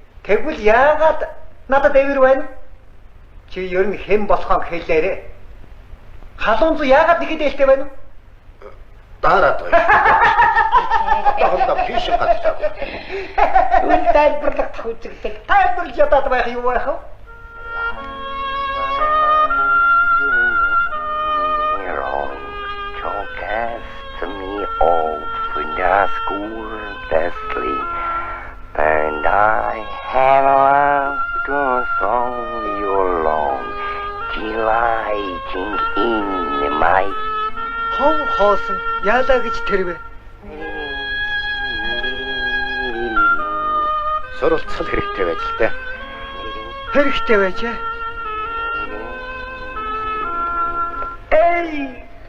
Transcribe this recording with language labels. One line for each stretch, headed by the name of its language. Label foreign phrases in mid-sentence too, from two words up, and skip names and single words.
Mongolian: Тэгвэл яагаад надад дэвэр байна? Чи ер нь хэн болохоо хэлээрээ. Халуун зу яагаад нэгэд ээлтэй байна уу? Дараад байна. Тохолдоо биш гадлаа. Үл тайлбарлагдах үжигдэл Тайлбарлаж ядаад байх юу байх вэ?
English: And I have loved you so long, delighting in my
Mongolian: Хоосон яалаа гэж тэрвэ. Суралцах хэрэгтэй байж л дээ. Хэрэгтэй байж аа. Эй!